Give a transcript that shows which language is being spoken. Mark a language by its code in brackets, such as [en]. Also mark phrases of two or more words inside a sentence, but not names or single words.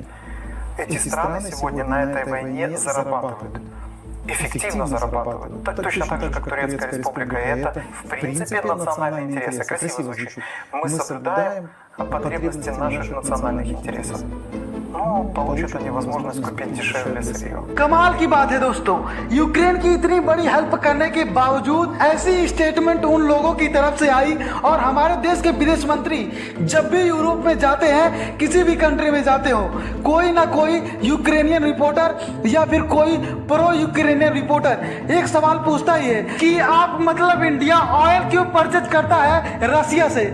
[ru] Эти страны сегодня на этой войне зарабатывают. Эффективно зарабатывают. Точно так же, как Турецкая республика. И это, в принципе, национальные интересы. Красиво звучит. Мы соблюдаем потребности наших национальных интересов. Но получат они возможность купить дешевле сырье. [hi] कमाल की बात है दोस्तों, यूक्रेन की इतनी बड़ी हेल्प करने के बावजूद ऐसी स्टेटमेंट उन लोगों की तरफ से आई। और हमारे देश के विदेश मंत्री जब भी यूरोप में जाते हैं, किसी भी कंट्री में जाते हो, कोई ना कोई [en] Ukrainian reporter [hi] या फिर कोई [en] pro Ukrainian reporter [hi] एक सवाल पूछता ही है कि आप मतलब इंडिया ऑयल क्यों परचेज करता है रसिया से।